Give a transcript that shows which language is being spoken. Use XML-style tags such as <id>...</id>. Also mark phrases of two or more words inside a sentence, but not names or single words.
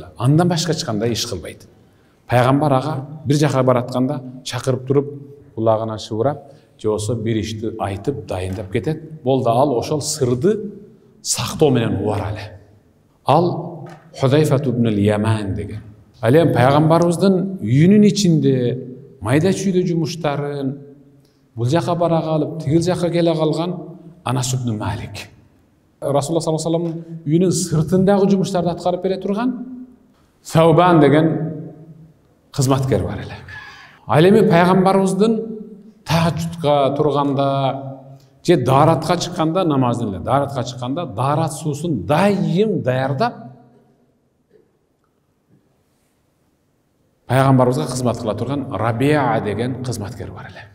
<ky>Андан башка эч кандай иш кылбайт. Пайгамбар ага бир жака баратканда чакырып туруп, кулагына шыбырап, же болсо бир ишти айтып, дайындап кетет. Болду, ал ошол сырды сактоо менен убар эле. Ал Худайфа ибн Яман деген. Ал эми пайгамбарыбыздын үйүнүн ичинде майда чүйдө жумуштарын бул жака бара калып, тигил жака келе калган Анас ибн Малик. Расулуллах саллаллаху алейхи ва салламдын үйүнүн сыртындагы жумуштарды аткарып бере турган Саубан деген кызматкер бар эле. Ал эми пайгамбарыбыздын тахажжудка турганда же дааратка чыкканда, намаздын эле дааратка чыкканда даарат суусун дайым даярдап пайгамбарыбызга кызмат кыла турган Рабиа деген кызматкер бар эле.</ky>